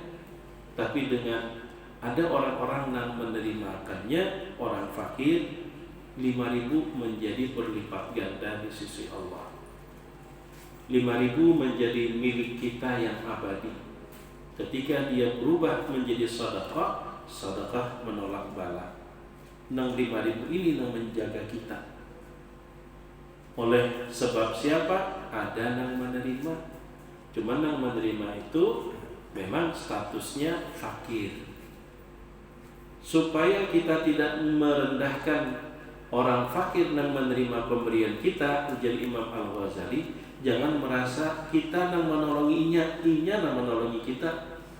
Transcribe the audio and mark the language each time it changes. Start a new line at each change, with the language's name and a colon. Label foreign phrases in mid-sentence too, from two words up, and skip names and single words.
Indonesian: Tapi dengan ada orang-orang yang menerimakannya, orang fakir, 5.000 menjadi berlipat ganda di sisi Allah. 5.000 menjadi milik kita yang abadi. Ketika dia berubah menjadi sedekah, sedekah menolak bala. Nang 5.000 ini nang menjaga kita. Oleh sebab siapa? Ada nang menerima. Cuma nang menerima itu memang statusnya fakir. Supaya kita tidak merendahkan orang fakir nang menerima pemberian kita, ujar Imam Al-Ghazali, jangan merasa kita nang menolonginya,
Banjar: inya nang menolongi kita.